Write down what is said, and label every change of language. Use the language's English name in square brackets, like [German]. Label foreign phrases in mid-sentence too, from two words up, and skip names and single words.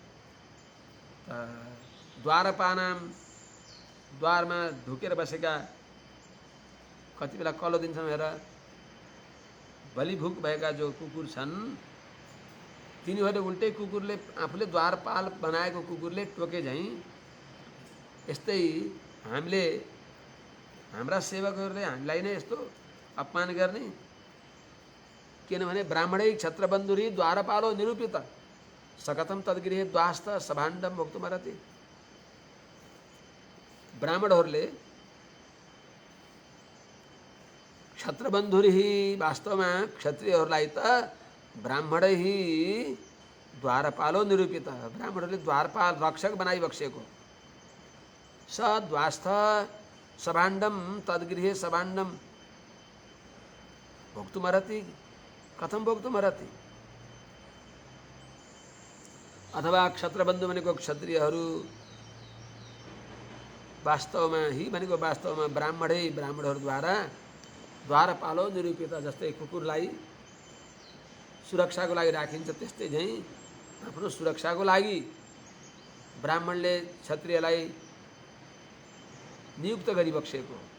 [Nepali] द्वारपानाम द्वारमा ढुकेर बसेका कति बेला कलो दिन्छन् हेर, बलिभुक भएका जो कुकुर छन् तिनीहरूले उल्टै कुकुरले आफूले द्वारपाल बनाएको कुकुरले टोके झैँ यस्तै हामीले हाम्रा सेवकहरूले हामीलाई नै यस्तो अपमान गर्ने। [Sanskrit] किनभने ब्राह्मणै क्षत्रबन्धुरी द्वारपालो निरूपित सकथम तद्गृहे द्वास्त सभाण्डम भोक्तुमर्हति। [Nepali] ब्राह्मणहरूले क्षत्रबन्धुरी वास्तवमा क्षत्रियहरूलाई त [Sanskrit] ब्राह्मणै द्वारपालो निरूपित, [Nepali] ब्राह्मणहरूले द्वारपाल रक्षक बनाइबक्सेको। [Sanskrit] स द्वास्थ सभाण्डम तद्गृहे सभाण्डम भोक्तुमर्हति। कथम भोक्तुमर्हति? [Nepali] अथवा क्षत्रबन्धु भनेको क्षत्रियहरू वास्तवमा भनेको वास्तवमा ब्राह्मणहरूद्वारा [Sanskrit] द्वारपालो निरूपित, [Nepali] जस्तै कुकुरलाई सुरक्षाको लागि राखिन्छ त्यस्तै झैँ आफ्नो सुरक्षाको लागि ब्राह्मणले क्षत्रियलाई नियुक्त गरिबक्सेको।